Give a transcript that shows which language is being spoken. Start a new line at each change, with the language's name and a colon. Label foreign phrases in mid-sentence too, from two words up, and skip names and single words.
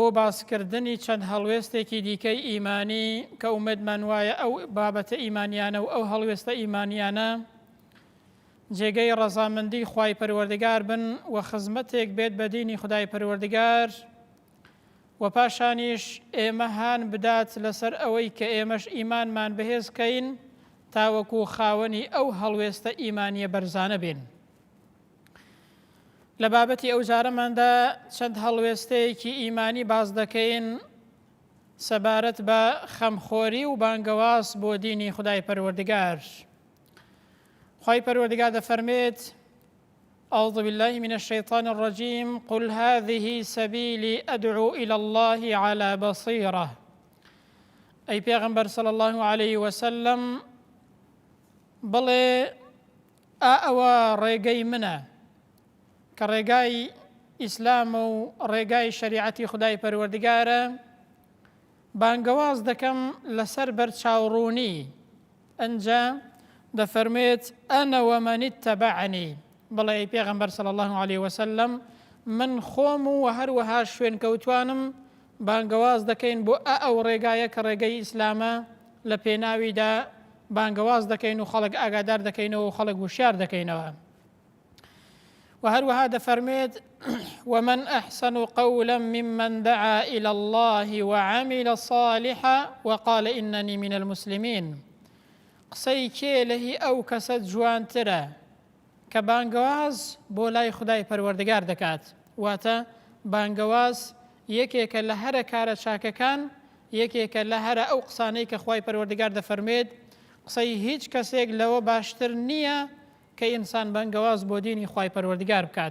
Central Kurdish: باسکردنی چەند هەڵوێستێکی دیکەی ئیمانی کە ئومێدمان وایە ئەو بابەتە ئیمانیانە و ئەو هەڵوێستە ئیمانیانە جێگەی ڕەزامەندی خوای پەروەردگار بن و خزمەتێک بێت بە دینی خدای پەروەردگار، و پاشانیش ئێمە هان بدات لەسەر ئەوەی کە ئێمەش ئیمانمان بەهێزکەین تاوەکو خاوەنی ئەو هەڵوێستە ئیمانیە بەرزانە بین. لە بابەتی ئەو جارەماندا چەند هەڵوێستەیەکی ئیمانی باز دەکەین سەبارەت بە خەمخۆری و بانگەواز بۆ دینی خدای پەروەردگار. خوای پەروەردگار دەفەرمێت:
Arabic: أعوذ بالله من الشيطان الرجيم قل هذه سبيلي أدعو إلى الله على بصيرة.
Central Kurdish: أي پیغمبر
Arabic: صلى الله عليه وسلم
Central Kurdish: بڵێ ئەوە ڕێگەی منە کە ڕێگای ئیسلام و ڕێگای شریعەتی خدای پەروەردگارە، بانگەواز دەکەم لەسەر بەرچاوڕوونی. ئەنجا دەفەرمێت
Arabic: ئەنە ومەن اتبعنی،
Central Kurdish: بڵێ پێغەمبەر
Arabic: صلی الله عليه وسلم
Central Kurdish: من خۆم و هەروەها شوێن کەوتوانم بانگەواز دەکەین بۆ ئەو ڕێگایە کە ڕێگەی ئیسلامە، لە پێناویدا بانگەواز دەکەین و خەڵک ئاگادار دەکەینەوە و خەڵک وشیار دەکەینەوە. و هەروەها دەفەرمێت
Arabic: ومن أحسن قولا ممن دعا إلى الله وعمل صالحا وقال إنني من المسلمين.
Central Kurdish: قسەی کێ لەهی ئەو کەسە جوانترە کە بانگەواز بۆ لای خدای پەروەردگار دەکات. واتە بانگەواز یەکێکە لە هەرە کارە چاکەکان، یەکێکە لە هەرە ئەو قسانەی کە خوای پەروەردگار دەفەرمێت قسەی هیچ کەسێک لەوە باشتر نییە کە ئینسان بانگەواز بۆ دینی خوای پەروەردگار بکات.